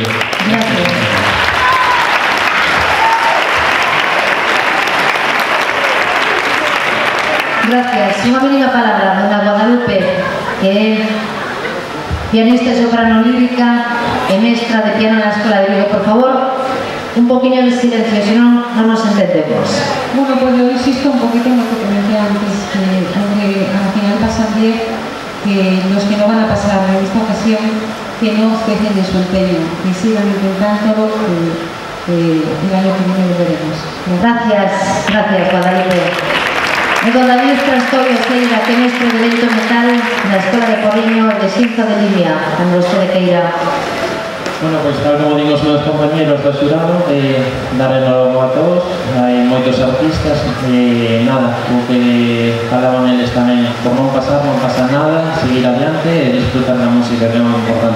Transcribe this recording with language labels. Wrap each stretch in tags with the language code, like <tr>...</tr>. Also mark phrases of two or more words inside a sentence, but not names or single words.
<es>Gracias. Gracias.</es> <gl>Unha mínima palabra, dona Guadalupe, que é pianista e soprano lírica e mestra de piano na Escola de Vigo. Por favor, un poquinho de silencio, senón non nos entendemos.</gl> <es>Bueno, pues yo insisto un poquito en lo que comenté antes, que aunque al final pasan 10, que los que no van a pasar en esta ocasión, que no cesen de su empeño, que sigan intentándolo, que el año que viene lo veremos. Gracias, gracias, Guadalupe.</es> <gl>E con David Trastorio Ceira, que é mestre de vento metal na Escola de Porriño de Xinzo de Limia, cando usted queira. Bueno, pois tal como digo os meus compañeros do xurado, dar enhorabuena a todos, hai moitos artistas e nada, o que falaban eles tamén, por non pasar nada, seguir adiante e disfrutar da música, que é moi importante.</gl>